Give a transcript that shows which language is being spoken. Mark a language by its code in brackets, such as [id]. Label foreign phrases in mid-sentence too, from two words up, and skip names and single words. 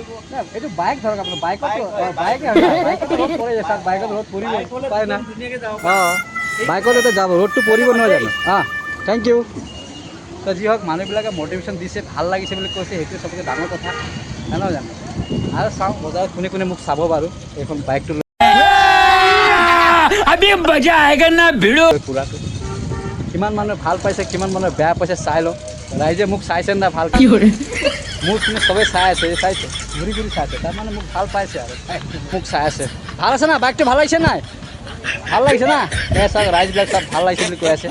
[as] এইটো বাইক ধৰক আপোনাৰ বাইকত বাইকে বাইকত ৰ'দ পৰে চাওক। বাইকত ৰ'দ পৰিব পাৰে না? ধুনীয়াকে যাব। অঁ বাইকত এতিয়া যাব, ৰ'দটো পৰিব নহয় জানো? [en] thank you. [as] তো যি হওক মানুহবিলাকে মটিভেশ্যন দিছে, ভাল লাগিছে বুলি কৈছে, সেইটোৱে চবতকৈ ডাঙৰ কথা নহয় জানো? আৰু চাওঁ বজাৰত কোনে কোনে মোক চাব বাৰু এইখন বাইকটো লৈ। [hi] अभी मजा आएगा ना भिड़ो [as] পুৰাটো কিমান মানুহে ভাল পাইছে কিমান মানুহে বেয়া পাইছে চাই লওঁ। ৰাইজে মোক চাইছে না ভাল মোক কিন্তু চবেই চাই আছে, চাইছে ঘূৰি ঘূৰি চাইছে। তাৰমানে মোক ভাল পাইছে আৰু মোক চাই আছে। ভাল আছে না? বাইকটো ভাল লাগিছে নাই? ভাল লাগিছে না? চাওক ৰাইজবিলাক চব ভাল লাগিছে বুলি কৈ আছে।